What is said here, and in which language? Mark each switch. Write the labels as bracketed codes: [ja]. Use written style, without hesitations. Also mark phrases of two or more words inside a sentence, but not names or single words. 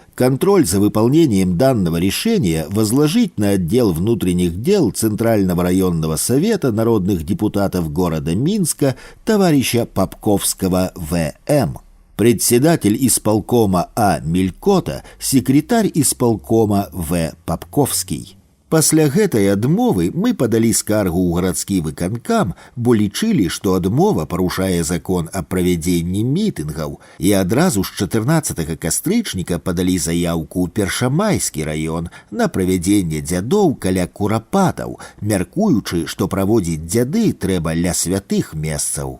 [ru] Контроль за выполнением данного решения возложить на отдел внутренних дел Центрального районного совета народных депутатов города Минска товарища Попковского В.М. Председатель исполкома А. Мелькота, секретарь исполкома В. Попковский. [be] Пасля гэтай адмовы мы падалі скаргу ў гарадскі выканкам, бо лічылі, што адмова парушае закон аб правядзенні мітынгаў, і адразу з 14 кастрычніка падалі заяўку ў Першамайскі раён на правядзенне дзядоў каля курапатаў, мяркуючы, што праводзіць дзяды трэба ля святых месцаў.